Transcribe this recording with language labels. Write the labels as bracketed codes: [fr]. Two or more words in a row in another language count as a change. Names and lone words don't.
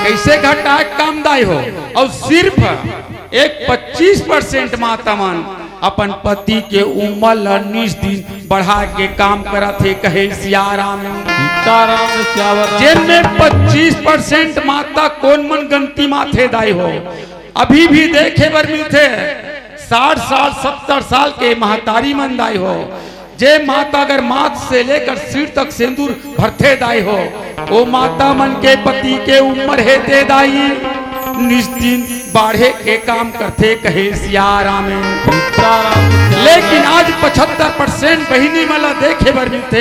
[hne] कैसे घटाए काम दाई हो और सिर्फ एक 25% माता मन अपन पति के उमर ला 19 दिन बढ़ा के काम करत है कहे सियाराम सीताराम श्यावर राम जिनमें 25% माता कौन मन गंती माथे दाई हो अभी भी देखे बर मिलते 60 साल 70 साल के महतारी मन दाई हो, जे माता अगर माथ से लेकर सिर तक सिंदूर भरते दाई हो, वो माता मन के पति के उम्र है ते दाई निश्चिन बाढ़े के काम करते कहे सियारा में। लेकिन आज 75% बहिनी मला देखे बर मिलते।